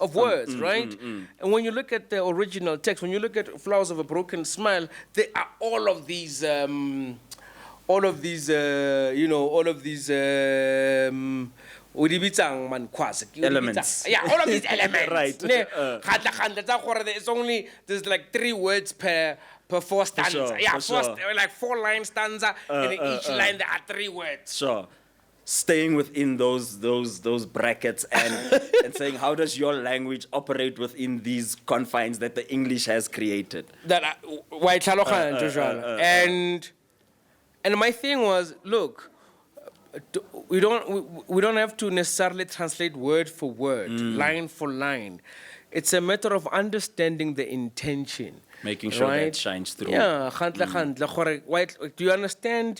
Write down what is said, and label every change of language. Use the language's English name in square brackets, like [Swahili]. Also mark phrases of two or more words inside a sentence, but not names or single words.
[English] words, right? And when you look at the original text, when you look at Flowers of a Broken Smile, there are all of these Elements. Yeah, all of these elements. Right. [Northern Sotho] Ne, kgantla-kgantla tsa gore [English] it's only, there's like 3 words per 4 stanza. sure, Yeah, for sure. like 4-line stanza, and in each line there are 3 words. Sure. Staying within those brackets and saying, how does your language operate within these confines that the English has created? [Northern Sotho] That wa e tlhaloganya ntho jwalo. [English] And my thing was, look, we don't have to necessarily translate word for word, line for line. It's a matter of understanding the intention. Making sure right? that shines through. Yeah, do you understand?